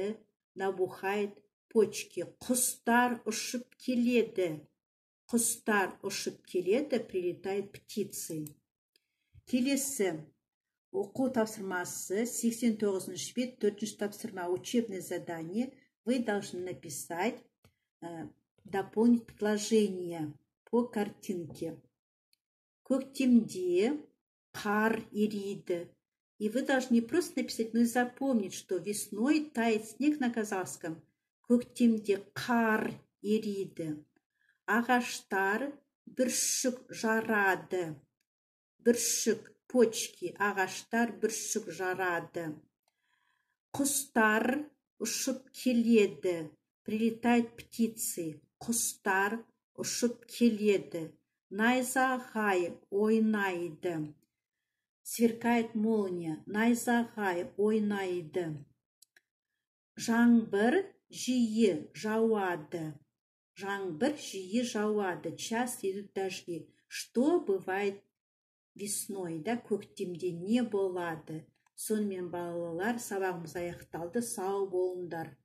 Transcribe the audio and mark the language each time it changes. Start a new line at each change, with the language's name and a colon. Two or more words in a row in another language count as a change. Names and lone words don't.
Russian: Набухает почки.
Kazakh: Құстар ұшып келеді. Құстар ұшып келеді,
Russian: прилетает птицы.
Kazakh: Келесі оқу тапсырмасы 89-шы бет, 4-ші тапсырма,
Russian: учебное задание. Вы должны написать, дополнить предложение по картинке.
Kazakh: Көктемде қар ериді.
Russian: И вы должны не просто написать, но и запомнить, что весной тает снег на казахском.
Kazakh: Көктемде қар ериді. Ағаштар бүршік жарады. Бүршік, почки, ағаштар бүршік жарады. Құстар ұшып келеді.
Russian: Прилетает птицы.
Kazakh: Құстар ұшып келеді. Найзағай ойнайды.
Russian: Сверкает молния.
Kazakh: Найзағай ойнайды. Жаңбыр жиі жауады. Жаңбыр жиі жауады.
Russian: Часто идут дожди. Что бывает весной,
Kazakh: да, көктемде не болады? Сонымен балалар, сабағымыз аяқталды. Сау болыңдар.